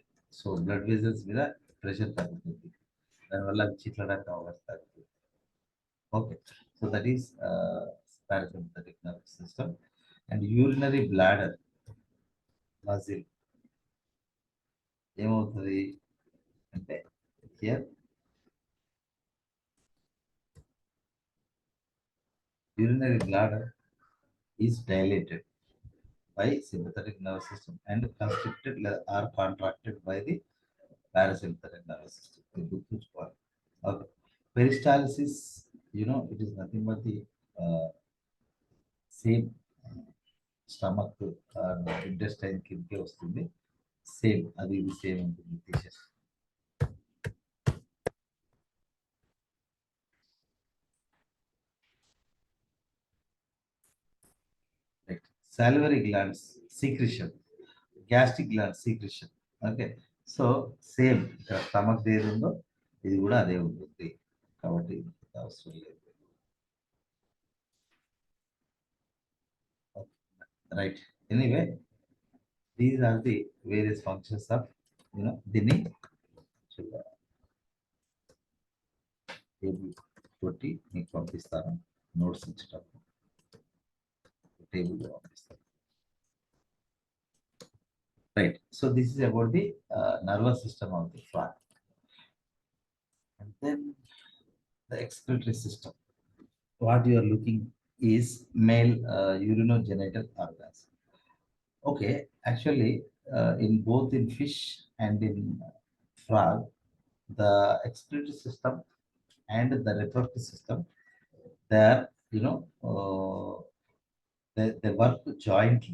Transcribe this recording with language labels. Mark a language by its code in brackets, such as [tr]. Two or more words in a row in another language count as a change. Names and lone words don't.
[te] సో [en] blood vessels [te] మీద ప్రెషర్ తగ్గుతుంది, దానివల్ల అవి చిట్లడానికి అవకాశం తగ్గుతుంది. [en] okay, so that is parasi mpathetic nervous system. and urinary bladder muscle [te] ఏమవుతుంది అంటే [en] here urinary bladder is dilated by sympathetic nervous system and constricted or contracted by the parasympathetic nervous system. Okay. Peristalsis, it is nothing but the same stomach intestine [te] కిందకే వస్తుంది. సేమ్ అది ఇది సేమ్ ఉంటుంది తీసేసి. [en] Salivary glands secretion, gastric glands secretion. okay, so [te] సేమ్ ఇక్కడ స్టమక్ ఏది ఉందో ఇది కూడా అదే ఉంటుంది, కాబట్టి అవసరం లేదు. [en] right, anyway these are the various functions of [te] దీన్ని టేబుల్ తోటి మీకు పంపిస్తాను, నోట్స్ ఇచ్చేటప్పుడు టేబుల్ పంపిస్తాను. [en] Right. So this is about the nervous system of the frog. And then the excretory system. What you are looking is male urinogenital organs. Okay, actually, in both in fish and in frog, the excretory system and the reproductive system, they are, they work jointly.